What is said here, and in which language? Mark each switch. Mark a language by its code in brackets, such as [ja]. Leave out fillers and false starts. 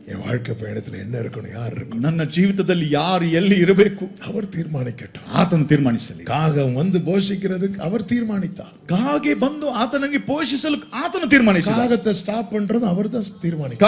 [ta] என் வாழ்க்கை பயணத்துல என்ன இருக்கணும், யார் இருக்கணும்? [kn] ನನ್ನ ಜೀವಿತದಲ್ಲಿ ಯಾರು ಎಲ್ಲಿ ಇರಬೇಕು [ta] அவர் தீர்மானிக்கட்டும். [kn] ಆತನು ತೀರ್ಮಾನಿಸಲಿ. [ta] காகம் வந்து போஷிக்கிறதுக்கு அவர் தீர்மானித்தார். [kn] ಕಾಗೆ ಬಂದು ಆತನಿಗೆ ಪೋಷಿಸಲು ಆತನು ತೀರ್ಮಾನಿಸಿದ. [ta] காகத்தை ஸ்டாப் பண்றது அவர்தான் தீர்மானித்தார்.